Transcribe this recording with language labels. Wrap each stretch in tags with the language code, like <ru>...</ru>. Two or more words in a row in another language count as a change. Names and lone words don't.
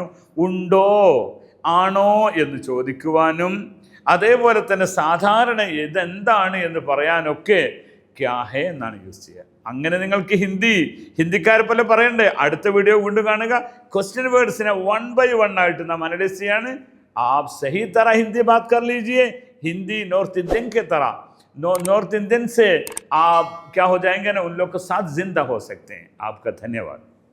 <ml>ഉണ്ടോ, ആണോ എന്ന് ചോദിക്കുവാനും അതേപോലെ തന്നെ സാധാരണ ഇതെന്താണ് എന്ന് പറയാനൊക്കെ</ml> <hi>क्या है</hi> <ml>എന്നാണ് യൂസ് ചെയ്യുക. അങ്ങനെ നിങ്ങൾക്ക് ഹിന്ദിക്കാരെ പോലെ പറയണ്ടേ. അടുത്ത വീഡിയോ വീണ്ടും കാണുക. ക്വസ്റ്റ്യൻ വേർഡ്സിനെ 1 by 1 ആയിട്ട് നാം അനലൈസ് ചെയ്യാണ്.</ml> <hi>आप सही तरह हिंदी बात कर लीजिए. हिंदी नॉर्थ इंडियन के तरह, नॉर्थ इंडियन से आप क्या हो जाएंगे ना, उन लोग के साथ जिंदा हो सकते हैं. आपका धन्यवाद.</hi>